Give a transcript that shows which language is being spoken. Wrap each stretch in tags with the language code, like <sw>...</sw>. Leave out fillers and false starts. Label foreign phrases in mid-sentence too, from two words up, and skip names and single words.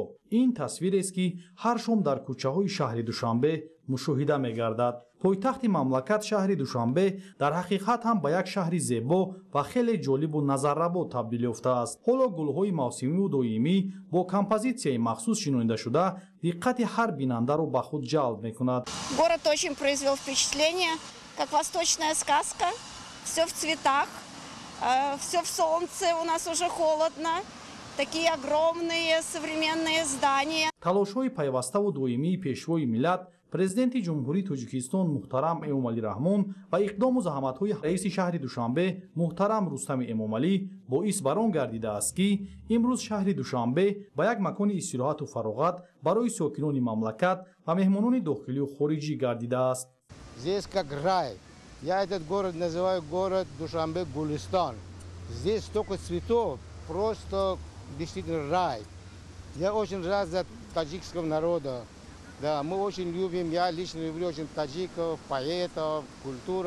<tg>Ин тасвирест, ки ҳар шом дар кӯчаҳои шаҳри Душанбе мушоҳида мегардад. Пойтахти мамлакат шаҳри Душанбе дар ҳақиқат ҳам ба як шаҳри зебо ва хеле ҷолибу назаррабо табдил ёфтааст. ҳоло гулҳои мавсимиву доимӣ бо композитсияи махсус шинонида шуда диққати ҳар бинандаро ба худ ҷалб мекунад.</tg> <ru>Город очень произвел впечатление, как восточная сказка, все в цветах, все в солнце, у нас уже холодно, такие огромные современные здания.</ru> <tg>талошҳои пайваставу доимии пешвои миллат президенти ҷумҳурии Тоҷикистон муҳтарам Эмомалӣ Раҳмон ва иқдому заҳматҳои раиси шаҳри Душанбе муҳтарам Рустами Эмомалӣ боис бар он гардидааст, ки имрӯз шаҳри Душанбе ба як макони истироҳату фароғат барои сокинони мамлакат ва меҳмонони дохилию хориҷӣ гардидааст.</tg> <ru>Здесь как рай. Я этот город называю город Душанбе Гулистан. Здесь столько цветов, просто действительно рай. Я очень рад за таджикского народа. Да, мы очень любим, я лично люблю очень таджиков, поэтов, культура.</ru>